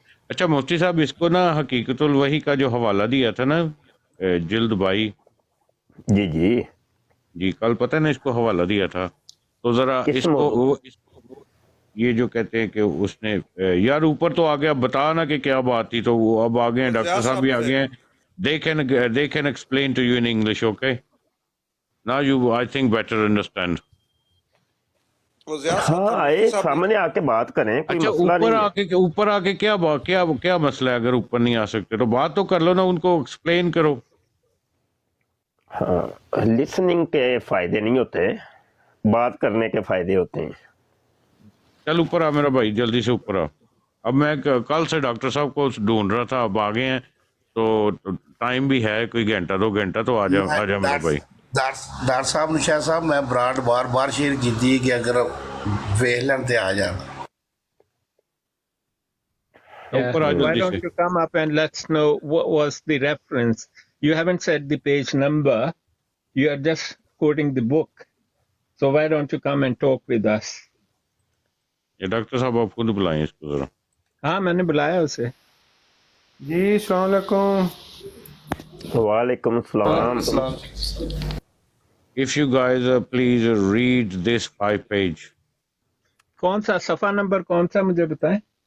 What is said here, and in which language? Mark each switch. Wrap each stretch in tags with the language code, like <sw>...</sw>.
<ur>اچھا مفتی صاحب, اس کو نا حقیقت الوحی کا جو حوالہ دیا تھا نا جلد 22, جی کل پتہ ہے نا اس کو حوالہ دیا تھا, تو ذرا اس کو یہ جو کہتے ہیں کہ اس نے یار اوپر تو آگے, اب بتا نا کہ کیا بات تھی. تو وہ اب آگے ہیں, ڈاکٹر صاحب بھی آگے ہیں.</ur> <en>They can explain to you in English, okay? Now you, I think, better understand.</en> <ur>ہاں آئے سامنے آ کے بات کریں, کوئی مسئلہ نہیں ہے. اوپر آ کے کیا مسئلہ ہے؟ اگر اوپر نہیں آ سکتے تو بات تو کر لو نا, ان کو ایکسپلین کرو. ہاں, لسننگ کے فائدے نہیں ہوتے, بات کرنے کے فائدے ہوتے ہیں. چل اوپر آ میرا بھائی, جلدی سے اوپر آ. اب میں کل سے ڈاکٹر صاحب کو ڈھونڈ رہا تھا, اب آگے ہیں تو ٹائم بھی ہے, کوئی گھنٹہ 2 گھنٹہ, تو آ جا میرا بھائی. ڈاکٹر صاحب نے شاہ صاحب میں برانڈ بار بار شیئر کی تھی کہ اگر ویخ لیں آ جانا.</ur> <en>Why don't you come up and let's know what was the reference? You haven't said the page number, you are just quoting the book. So why don't you come and talk with us?</en> <ur>یہ doctor صاحب آپ خود بلائیں اس کو ذرا. ہاں میں نے بلایا اسے. جی السلام علیکم. وعلیکم السلام.</ur> <en>If you guys please read this 5 page.</en> <ur>کون سا صفحہ نمبر کون سا مجھے بتائیں.</ur>